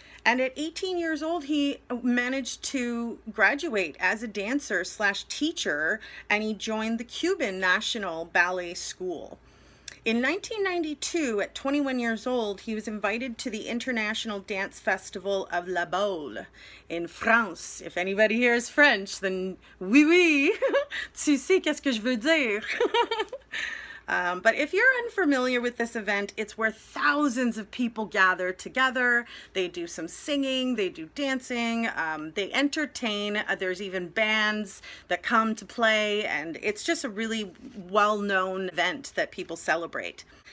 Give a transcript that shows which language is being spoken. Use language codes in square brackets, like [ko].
[en] And at 18 years old, he managed to graduate as a dancer/teacher, and he joined the Cuban National Ballet School. In 1992, at 21 years old, he was invited to the International Dance Festival of La Baule in France. If anybody here is French, then [fr] oui, oui, tu sais qu'est-ce que je veux dire. [en] But if you're unfamiliar with this event, it's where thousands of people gather together. They do some singing, they do dancing, they entertain. There's even bands that come to play, and it's just a really well-known event that people celebrate.